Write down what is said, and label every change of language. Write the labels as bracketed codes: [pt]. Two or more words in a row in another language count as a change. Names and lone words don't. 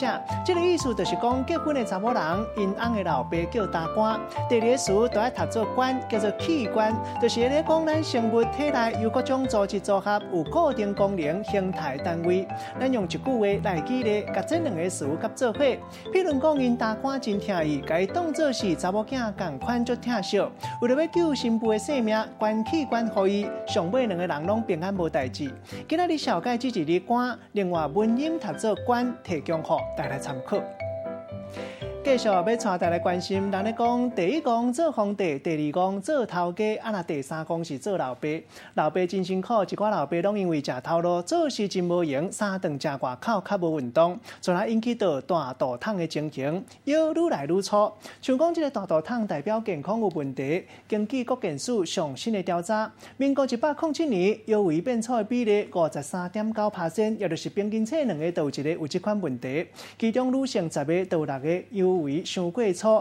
[nan] 这个意思就是讲结婚的查某人，因翁的老爸叫大官。第二个词都爱读做官，叫做器官，就是咧讲咱生物体内有各种组织组合，有固定功能、形态单位。咱用一句话来举例，甲这两个词合做伙。譬如讲，因大官真疼伊，甲伊当作是查某囝共款足疼惜。为了要救新妇的性命，捐器官予伊，上尾两个人拢平安无代志。今仔日小解这一字官，另外文音读做官，提供予大家参考。继续要带大家来关心，人咧讲第一讲做皇帝，第二讲做头家，那第三讲是做老爸。老爸真辛苦，一寡老爸拢因为食头路，做事真无闲，三顿食外口，较无运动，从而引起到大肚痛的情形，腰愈来愈粗。像讲这个大肚痛代表健康有问题，根据国健署上新的调查，民国107年腰围变粗的比例53.9%，也就是平均测2个都有一个有这款问题，其中女性10个都有6个腰围伤过粗。